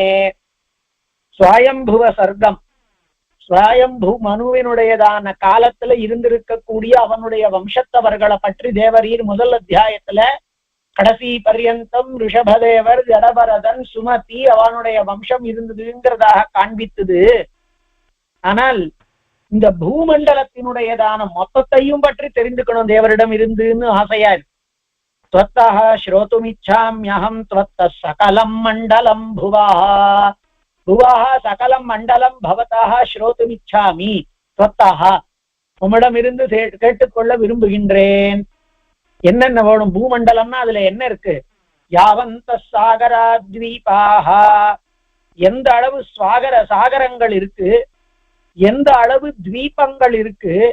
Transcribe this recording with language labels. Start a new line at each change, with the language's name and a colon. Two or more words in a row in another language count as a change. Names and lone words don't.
Tamil: ஸ்வயம்புவ சர்க்கம் ஸ்வயம்பு மனுவினுடையதான காலத்துல இருந்திருக்கக்கூடிய அவனுடைய வம்சத்தவர்களை பற்றி தேவரீர் முதல் அத்தியாயத்துல கடைசி பர்யந்தம் ரிஷபதேவர் ஜடபரதன் சுமதி அவனுடைய வம்சம் இருந்ததுங்கிறதாக காண்பித்தது. ஆனால் இந்த பூமண்டலத்தினுடையதான மொத்தத்தையும் பற்றி தெரிந்துக்கணும் தேவரிடம் இருந்துன்னு ஆசையா இருக்கு.
Sanskrit: त्वत्तः श्रोतुमिच्छाम्यहं त्वत्तः सकलं मण्डलं भुवः. भुवः सकलं मण्डलं भवतः श्रोतुमिच्छामि त्वत्तः.
Tamil: உம்மிடமிருந்து கேட்டுக்கொள்ள விரும்புகின்றேன். என்னென்ன வேணும்? பூமண்டலம்னா அதுல என்ன இருக்கு?
Sanskrit: यावन्तः सागरद्वीपाः,
Tamil: எந்த அளவு சாகரங்கள் இருக்கு, எந்த அளவு த்வீபங்கள் இருக்கு.